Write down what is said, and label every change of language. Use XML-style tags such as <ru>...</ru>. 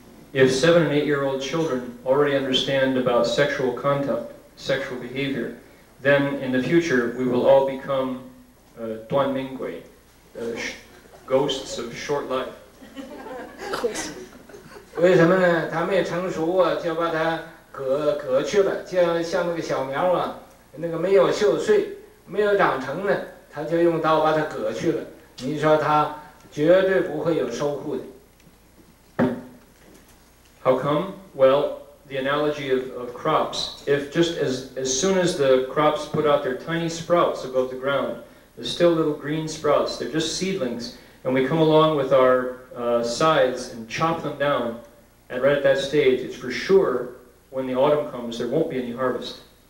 <en>If 7 and 8-year-old children already understand about sexual conduct, sexual behavior, then in the future we will all become</en> <zh>短命鬼,</zh> <en>ghosts of short life.</en> <zh>为什么呢？它没成熟啊，就把它割去了，就像那个小苗啊，那个没有秀穗，没有长成呢，他就用刀把它割去了。你说他绝对不会有收获的。</zh> <en>How come? Well, the analogy of crops. If just as soon as the crops put out their tiny sprouts above the ground, they're still little green sprouts, they're just seedlings, and we come along with our scythes and chop them down, and right at that stage, it's for sure when the autumn comes, there won't be any harvest.</en>